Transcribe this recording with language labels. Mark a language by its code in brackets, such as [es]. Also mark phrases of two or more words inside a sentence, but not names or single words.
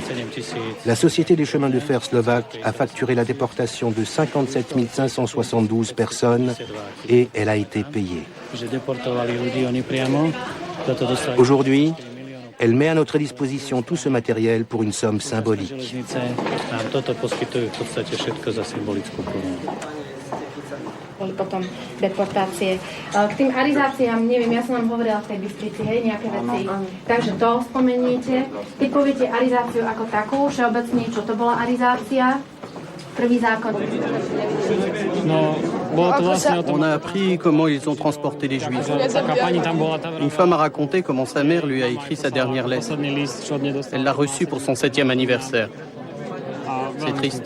[fr] La société des chemins de fer slovaques a facturé la déportation de 57 572 personnes et elle a été payée. Aujourd'hui, elle met à notre disposition tout ce matériel pour une somme symbolique. [sk] Potom deportácie. K tým arizáciám, neviem, ja som vám hovorila v tej Bystrici, hej, nejaké veci. Takže to spomeníte. Ty poviete arizáciu ako takú, všeobecne, čo to bola arizácia? Prvý zákon. [fr] On a appris comment ils ont transporté les Juifs. Une femme a raconté comment sa mère lui a écrit sa dernière lettre. Elle l'a reçue pour son 7e anniversaire. C'est triste.